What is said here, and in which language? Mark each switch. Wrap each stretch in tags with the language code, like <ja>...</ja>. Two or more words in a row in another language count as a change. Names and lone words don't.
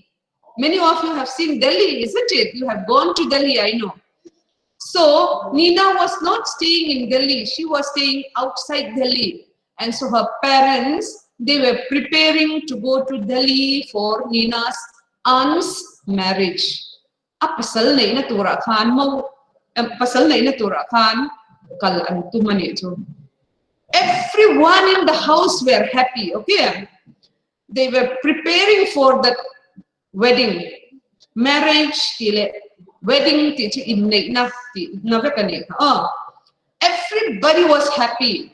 <en>Many of you have seen Delhi, isn't it? You have gone to Delhi, I know. So Nina was not staying in Delhi. She was staying outside Delhi. And so her parents, they were preparing to go to Delhi for Nina's aunt's marriage.</en> <lus>Pasal na ina tura khan mo, pasal na ina tura khan kal an tumani jo.</lus> <en>Everyone in the house were happy, okay? They were preparing for the wedding, marriage, wedding, everybody was happy.</en>